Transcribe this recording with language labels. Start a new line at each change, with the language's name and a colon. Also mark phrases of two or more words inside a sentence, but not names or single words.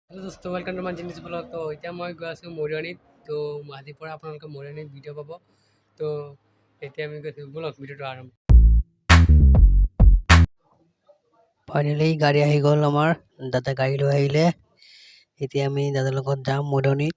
English: हेलो दोस्तों, welcome to my jinis blog.
Assamese: तो এতিয়া মই গৈ আছোঁ মৰিয়নিত। তো আজিৰ পৰা আপোনালোকে মৰিয়নিত ভিডিঅ' পাব। তো এতিয়া আমি গৈছোঁ, ব্লগ ভিডিঅ'টো আৰম্ভ। ফাইনেলি গাড়ী আহি গ'ল আমাৰ। দাদা গাড়ী লৈ আহিলে। এতিয়া আমি দাদাৰ লগত যাম মৰিয়নিত।